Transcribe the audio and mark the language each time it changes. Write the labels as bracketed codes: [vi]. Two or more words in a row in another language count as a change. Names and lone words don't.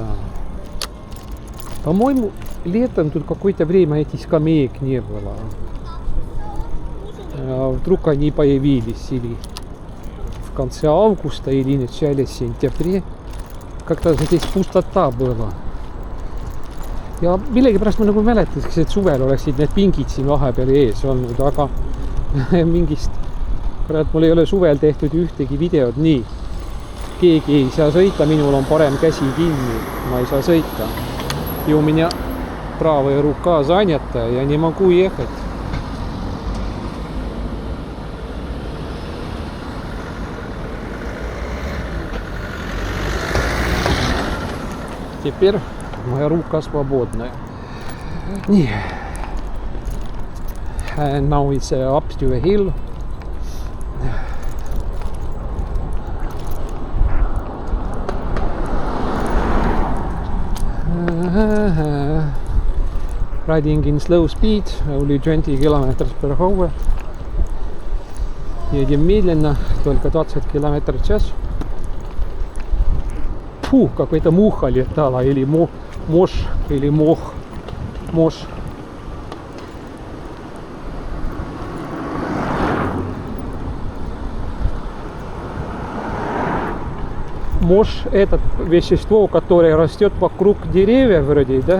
[ru] По-моему, летом тут какое-то время этих скамеек не было. А вдруг они появились или в конце августа, или в начале сентября. Как-то здесь пустота была. [et] Ja millegipärast ma nagu mäletaks, et suvel oleksid need pingid siin vahepeal ees olnud, aga mingist mul ei ole suvel tehtud ühtegi videot. Nii, keegi ei saa sõita, minul on parem käsi kinni, ma ei saa sõita. [ru] И у меня правая рука занята, я не могу ехать. Теперь моя рука свободная. [et] Nii. [en] And now it's up to a hill. Riding in slow speed, only 20 kilometers per hour. [ru] Едем медленно, только 20 километров в час. Фу, какой-то муха летала, или мошь, или мох. Мошь. Мошь — это вещество, которое растет вокруг деревьев вроде, да?